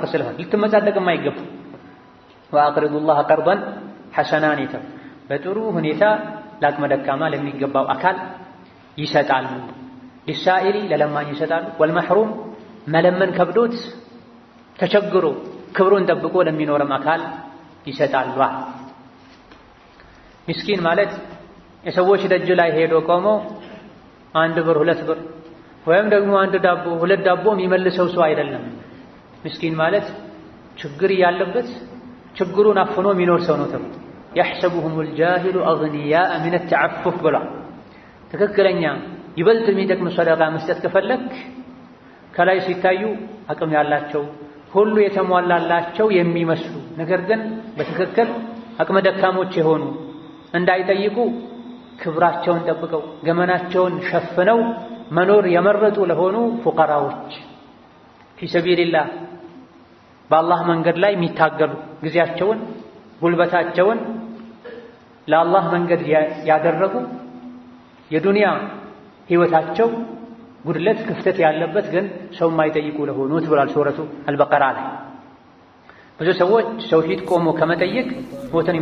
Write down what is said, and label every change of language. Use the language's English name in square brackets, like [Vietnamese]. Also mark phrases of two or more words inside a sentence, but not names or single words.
[Amharic] ስለሆነ ልትመጻደቅም አይገባ [Arabic] وأقرضوا الله قرضا حسنا [Amharic] ይተው በጥሩ ሁኔታ ለአቅመ ደካማ ለሚገባው አካል ይሰጣሉ ሊሳኢሊ ለለማኝ ይሰጣሉ ወልመሕሩም መለመን ከብዶት ተቸግሮ ክብሩን ጠብቆ ለሚኖርም አካል ይሰጣሉ ምስኪን ማለት የሰዎች ደጅ ላይ ሄዶ ቆሞ 1 ብር 2 ብር ወይም ደግሞ 1 ዳቦ 2 ዳቦ የሚመልሰው ሰው አይደለም ምስኪን ማለት ችግር ያለበት ችግሩን አፍኖ የሚኖር ሰው ነው ተብሎ [Arabic] يحسبهم الجاهل أغنياء من التعفف [Amharic] بلا ትክክለኛ ይበልጥ የሚጠቅም ሰደቃ መስጠት ከፈለክ ከላይ ሲታዩ አቅም ያላቸው ሁሉ የተሟላላቸው የሚመስሉ ነገር ግን በትክክል አቅመ ደካሞች የሆኑ እንዳይጠይቁ ክብራቸውን ጠብቀው ገመናቸውን ሸፍነው መኖር የመረጡ ለሆኑ ፉቀራዎች في [Arabic] سبيل الله [Amharic] በአላህ መንገድ ላይ የሚታገሉ ጊዜያቸውን ጉልበታቸውን ለአላህ መንገድ ያደረጉ የዱንያ ህይወታቸው ጉድለት ክፍተት ያለበት ግን ሰው የማይጠይቁ ለሆኑት ብሏል ሱረቱ አልበቀራ ላይ ብዙ ሰዎች ሰው ፊት ቆሞ ከመጠየቅ ሞትን